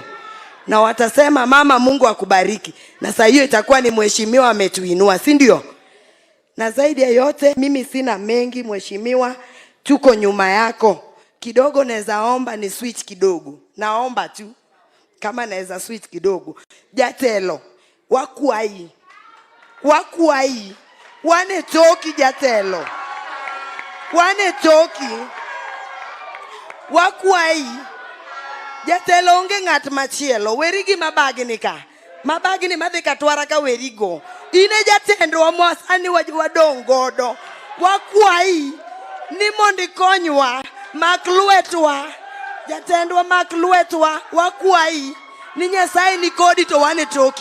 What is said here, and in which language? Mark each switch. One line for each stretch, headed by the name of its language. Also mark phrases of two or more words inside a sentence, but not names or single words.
Swahili: Na watasema mama Mungu akubariki. Na saa hiyo itakuwa ni Mheshimiwa ametuinua, si ndio? Na zaidi ya yote mimi sina mengi Mheshimiwa, tuko nyuma yako. Kidogo naweza omba ni switch kidogo. Naomba tu kama naweza switch kidogo.
Luo (Kenya and Tanzania): Jatelo wakuai wane toki jatelo wane toki wakuai jatelo onge ngat machielo werigi mabagni ka mabagni madhi katwara ka werigo ine jatendwa mwasani wadongodo wakuai ni mondi konywa maklwetwa jatendwa maklwetwa wakuai ni Nyasaye ni kodi to wane toki.